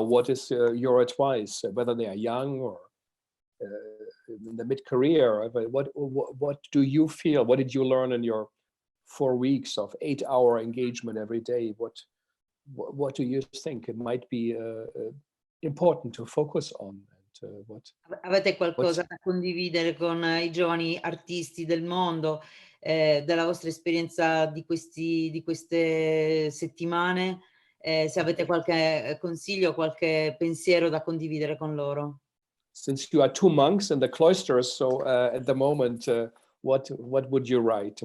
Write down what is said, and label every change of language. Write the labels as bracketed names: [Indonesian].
[English] What is your advice, whether they are young or in the mid-career? What do you feel? What did you learn in your 4 weeks of 8-hour engagement every day? What do you think it might be important to focus on? [Italian] Avete qualcosa da condividere con i giovani artisti del mondo, della vostra esperienza di queste settimane? Se avete qualche consiglio, qualche pensiero da condividere con loro. [English] Since you are 2 monks in the cloisters, so at the moment, what would you write?